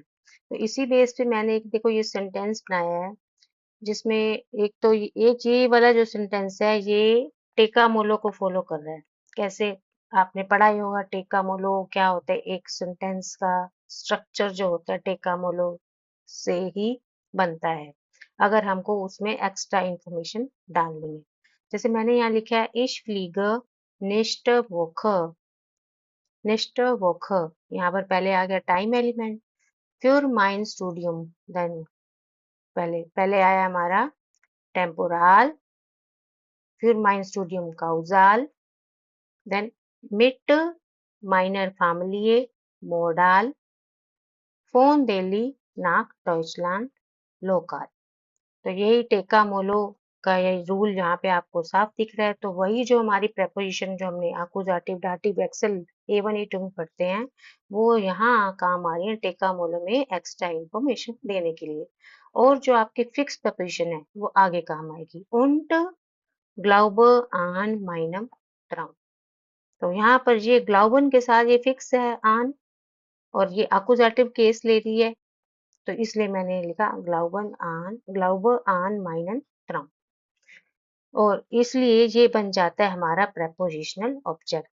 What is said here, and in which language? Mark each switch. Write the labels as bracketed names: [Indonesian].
[Hindi] तो इसी बेस पे मैंने एक देखो ये सेंटेंस बनाया है, जिसमें एक तो ये वाला जो सेंटेंस है ये टेका मोलो को फॉलो कर रहा है। कैसे? आपने पढ़ा ही होगा टेका मोलो क्या होता है। एक सेंटेंस का स्ट्रक्चर जो होता है टेका मोलो से ही बनता है, अगर हमको उसमें एक्स्ट्रा इंफॉर्मेशन डालनी है। जैसे मैंने यहाँ लिखा है [German] ich fliege nächste Woche, nächste Woche। [Hindi] यहाँ पर पहले आ गया time element, [German] für mein Studium, [Hindi] then पहले पहले आया हमारा temporal, [German] für mein Studium causal, then mit meiner Familie modal, von Delhi nach Deutschland lokal। [Hindi] तो यही टेका मोलो का ये रूल यहाँ पे आपको साफ दिख रहा है। तो वही जो हमारी प्रेपोजिशन जो हमने आकुजाटिव डाटिव एक्सेल A1 A2 में पढ़ते हैं, वो यहाँ काम आ रही है टेका मोलो में एक्स्ट्रा इंफॉर्मेशन देने के लिए। और जो आपकी फिक्स प्रेपोजिशन है वो आगे काम आएगी। [German] und glaube an meinem Traum। [Hindi] तो यहाँ पर ये ग्लाउबन के साथ ये फिक्स है आन, और ये आकुजाटिव केस ले रही है, तो इसलिए मैंने लिखा [German] ग्लाउबर आन माइनन ट्राउम। [Hindi] और इसलिए ये बन जाता है हमारा प्रेपोजिशनल ऑब्जेक्ट।